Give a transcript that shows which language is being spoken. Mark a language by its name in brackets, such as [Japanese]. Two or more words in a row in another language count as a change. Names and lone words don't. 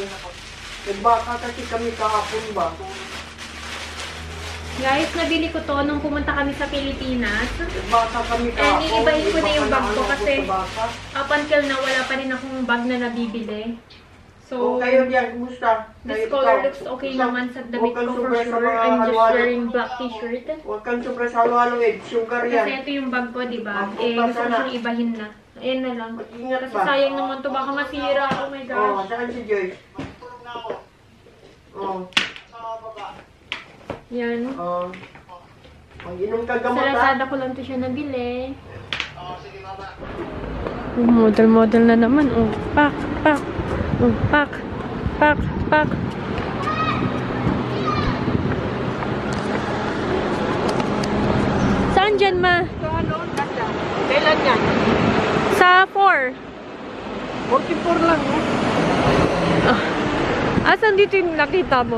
[Filipino] Nagbaka kasi kami kahapon ba? Guys, nabili ko to nung pumunta kami sa Pilipinas. Nagbaka kami kahapon. And iibahin ko na yung bag ko kasi [English] up until now, [Filipino] wala pa rin akong bag na nabibili. So, kayo diyan, kumusta? [English] This color looks okay [Filipino] naman sa damit ko [English] for sure. I'm just wearing black t-shirt. [Filipino] Huwag kang sobra sa halo-halo eh. Sugar yan. Kasi ito yung bag ko, diba? Eh, gusto ko siyang ibahin na. Ayan na lang. Mag-ingat Kasi ba? sayang naman to. Baka masira. [English] Oh my gosh. [Filipino] Oh, saan si Joy? Oh. Yan. Oh. Inom ka Sa gamot ha? Lazada ko lang to siya nabili. Model na naman. Oh, pak, pak. Oh, pak, pak, pak. Saan dyan, ma? Kailan yan? Sa 4. 44 lang eh. Asan dito yung nakita mo?